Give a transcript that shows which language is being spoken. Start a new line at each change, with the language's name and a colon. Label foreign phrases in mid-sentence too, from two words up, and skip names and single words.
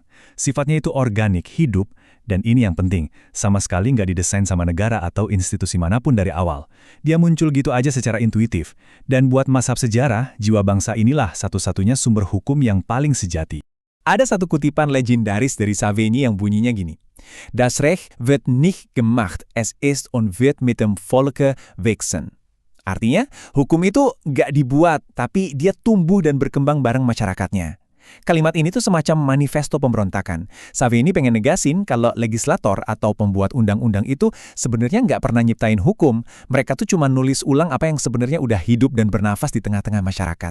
Indonesian: Sifatnya itu organik, hidup, dan ini yang penting, sama sekali nggak didesain sama negara atau institusi manapun dari awal. Dia muncul gitu aja secara intuitif. Dan buat mazhab sejarah, jiwa bangsa inilah satu-satunya sumber hukum yang paling sejati. Ada satu kutipan legendaris dari Savigny yang bunyinya gini.
German: Das Recht wird nicht gemacht, es ist und wird mit dem Volke wachsen.
Indonesian: Artinya, hukum itu nggak dibuat, tapi dia tumbuh dan berkembang bareng masyarakatnya. Kalimat ini tuh semacam manifesto pemberontakan. Savigny pengen negasin kalau legislator atau pembuat undang-undang itu sebenarnya nggak pernah nyiptain hukum. Mereka tuh cuma nulis ulang apa yang sebenarnya udah hidup dan bernafas di tengah-tengah masyarakat.